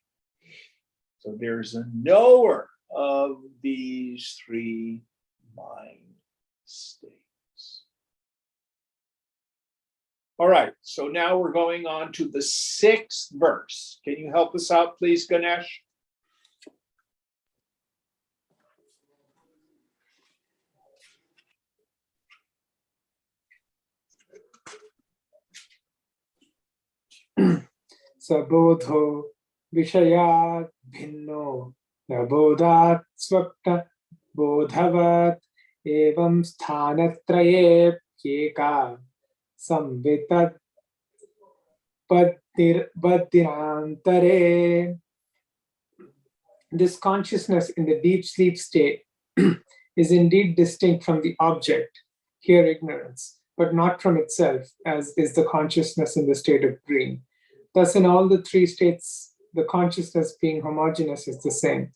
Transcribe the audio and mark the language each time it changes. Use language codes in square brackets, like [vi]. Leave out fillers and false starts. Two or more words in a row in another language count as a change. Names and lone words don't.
[en] So there's a knower of these three mind states. All right, so now we're going on to the 6th verse. Can you help us out, please, Ganesh? [sa] Sabodho Vishayat Bhinno Nabodhat Swapta Bodhavat Evam Sthanatraye Yeka Samvitat Baddirantare. [en] This consciousness in the deep sleep state is indeed distinct from the object, here ignorance, but not from itself, as is the consciousness in the state of dream. Thus, in all the three states, the consciousness being homogeneous is the same.